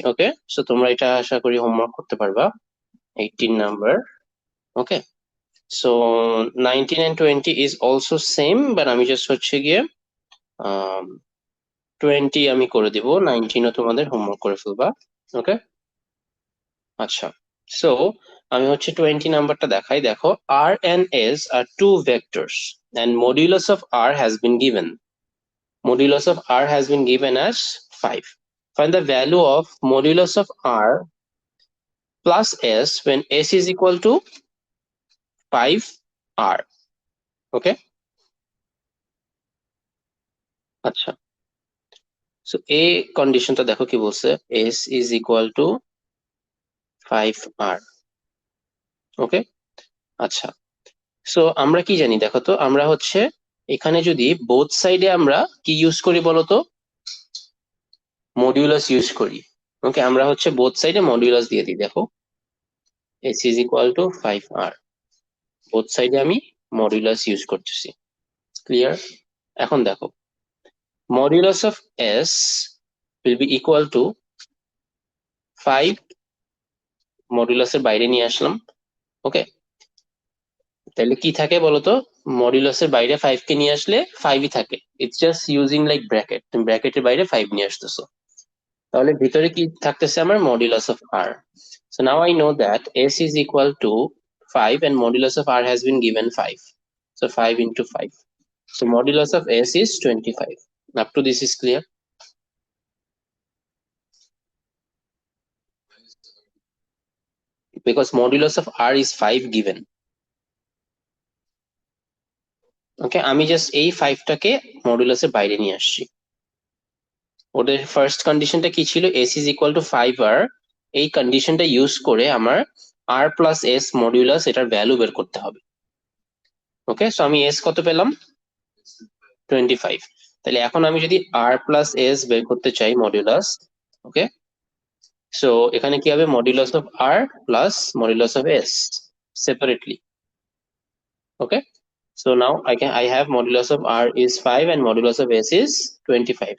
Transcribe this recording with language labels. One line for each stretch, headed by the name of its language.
Bangla: ওকে, so তোমরা এটা আশা করি হোমওয়ার্ক করতে পারবা। 18 number. Okay,
English: so 19 and 20 is also same,
Bangla: but আমি জাস্ট হচ্ছে গিয়ে 20 আমি করে দিব, 19ও তোমাদের হোমওয়ার্ক করে ফেলবা। ওকে, আচ্ছা, সো আমি হচ্ছে 20 নাম্বারটা দেখাই।
English: দেখো, R and S are two vectors and modulus of R has been given. Modulus of R has been given as 5. Find the value of modulus of R plus S when S is equal to 5R. Okay?
Bangla: আচ্ছা, so এই কন্ডিশনটা দেখো কি বলছে,
English: S is equal to 5R.
Bangla: ওকে, আচ্ছা, so আমরা কি জানি দেখো তো, আমরা হচ্ছে এখানে যদি বোথ সাইডে আমরা কি ইউজ করি বলতো? মডিউলাস ইউজ করি। ওকে, আমরা হচ্ছে বোথ সাইডে মডিউলাস দিয়ে দিই। দেখো,
English: S is equal to 5R,
Bangla: both সাইডে আমি মডিউলাস ইউজ করতেছি। ক্লিয়ার?
English: এখন দেখো, modulus of S will be equal to 5,
Bangla: মডিউলাসের বাইরে নিয়ে আসলাম। ওকে, তাহলে কি থাকে বলতো? মডিউলাসের বাইরে 5 কে নিয়ে আসলে 5ই থাকে।
English: it's just using like bracket,
Bangla: তুমি ব্র্যাকেটের বাইরে 5 নিয়ে আসতেছো, তাহলে ভিতরে কি থাকতেছে আমার?
English: Modulus of R. So now I know that S is equal to 5 and modulus of R has been given 5. So 5 into 5. So modulus of S is 25. Up to this is clear? because modulus of r is 5 given.
Bangla: ওকে, আমি just এই 5টাকে মডুলাসের বাইরে নিয়ে আসছি। ওদের first কন্ডিশনটা কি ছিল?
English: s is equal to 5r।
Bangla: এই কন্ডিশনটা ইউজ করে আমার r প্লাস s মডিউলাস এটার ভ্যালু বের করতে হবে। ওকে, সো আমি s কত পেলাম? 25। তাহলে এখন আমি যদি r প্লাস s বের করতে চাই মডিউলাস, ওকে, সো এখানে কি হবে?
English: Modulus of r plus modulus of s separately. Okay, so now I have modulus of r is 5 and modulus of s is 25.